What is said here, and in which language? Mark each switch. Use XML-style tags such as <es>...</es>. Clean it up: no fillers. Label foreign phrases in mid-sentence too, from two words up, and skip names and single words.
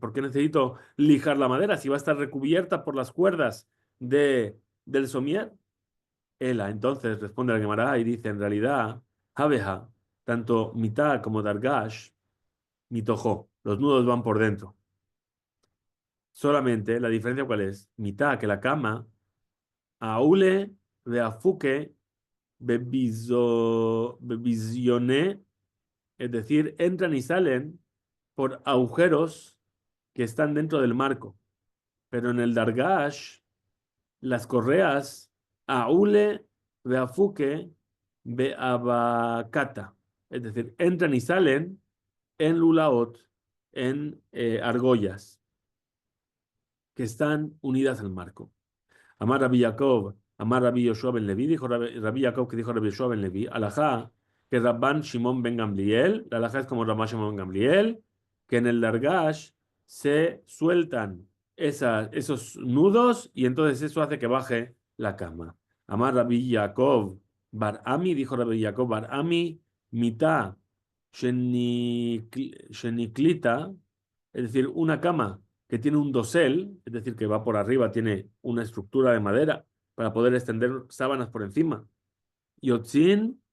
<es>¿Por qué necesito lijar la madera si va a estar recubierta por las cuerdas del somier? Ela, entonces responde la Gemara y dice, en realidad,</es> <he>Habeha,</he> <es>tanto mitad como dargash, mitojo, los nudos van por dentro. Solamente la diferencia cuál es, mitad que la cama,</es> <he>aule, beafuke, bevisioné,</he> <es>es decir, entran y salen por agujeros que están dentro del marco. Pero en el Dargash, las correas,</es> <he>aule, beafuke, beabakata,</he> <es>es decir, entran y salen en lulaot, en argollas, que están unidas al marco.</es> <he>Amar Rabbi Yaakov, Amar Rabbi Yoshua ben Levi,</he> <es>dijo Rabbi Yaakov que dijo Rabbi Yoshua ben Levi, alajá, que Rabban Shimon ben Gamliel, la alajá es como Rabban Shimon ben Gamliel, que en el Dargash se sueltan esos nudos y entonces eso hace que baje la cama.</es> <he>Amar Rabbi Yaakov Bar Ami,</he> <es>dijo Rabbi Yaakov Bar Ami,</es> <he>mitad Sheniklita,</he> <es>es decir, una cama que tiene un dosel, es decir, que va por arriba, tiene una estructura de madera para poder extender sábanas por encima.</es>